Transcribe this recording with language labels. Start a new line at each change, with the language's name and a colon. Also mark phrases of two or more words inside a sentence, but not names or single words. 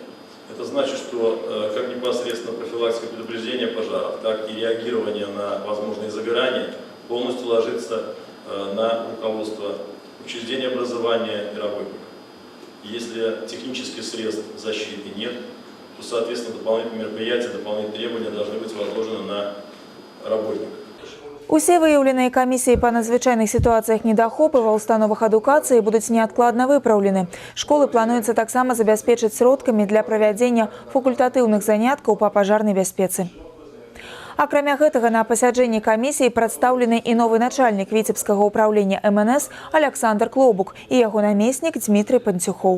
Russian: Это значит, что как непосредственно профилактика предупреждения пожаров, так и реагирование на возможные загорания полностью ложится на руководство учреждения образования и работников. Если технических средств защиты нет, то, соответственно, дополнительные мероприятия, дополнительные требования должны быть возложены на работников.
Belarusian: Усе выяўленыя камісіі па надзвычайных сітуацыях недахопы ва ўстановах адукацыі будуць неадкладна выпраўлены. Школы плануецца таксама забяспечыць сродкамі для правядзення факультатыўных заняткаў па пажарнай бяспецы. Акрамя гэтага, на пасяджэнні камісіі прадстаўлены і новы начальнік Віцебскага ўпраўлення МНС Александр Клобук і яго намеснік Дмітрый Панцюхоў.